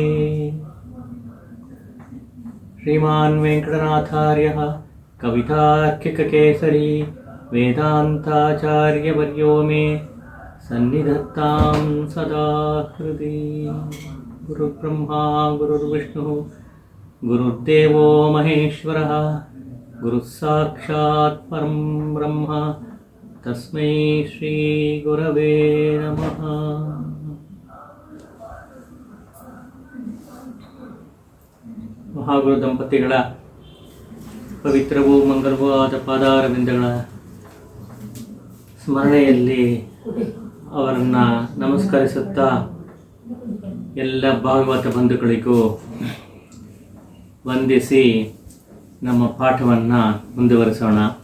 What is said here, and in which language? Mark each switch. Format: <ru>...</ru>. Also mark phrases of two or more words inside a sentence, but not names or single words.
<sa>ಶ್ರೀಮಾನ್ ವೆಂಕಟನಾಥಾರ್ಯಃ ಕವಿತಾರ್ಕಿಕಕೇಸರಿ ವೇದಾಂತಾಚಾರ್ಯವರ್ಯೋ ಮೇ ಸನ್ನಿಧತ್ತಾಂ ಸದಾ ಹೃದಿ. ಗುರುರ್ಬ್ರಹ್ಮ ಗುರುರ್ವಿಷ್ಣು ಗುರುರ್ದೇವೋ ಮಹೇಶ್ವರಃ ಗುರುಃ ಸಾಕ್ಷಾತ್ ಪರಂ ಬ್ರಹ್ಮ ತಸ್ಮೈ ಶ್ರೀ ಗುರವೇ ನಮಃ.</sa> <kn>ಮಹಾಗುರು ದಂಪತಿಗಳ ಪವಿತ್ರವೂ ಮಂಗಲವೂ ಆದ ಪಾದಾರವಿಂದಗಳ ಸ್ಮರಣೆಯಲ್ಲಿ ಅವರನ್ನು ನಮಸ್ಕರಿಸುತ್ತಾ ಎಲ್ಲ ಭಾಗವತ ಬಂಧುಗಳಿಗೂ ವಂದಿಸಿ ನಮ್ಮ ಪಾಠವನ್ನು ಮುಂದುವರಿಸೋಣ.</kn>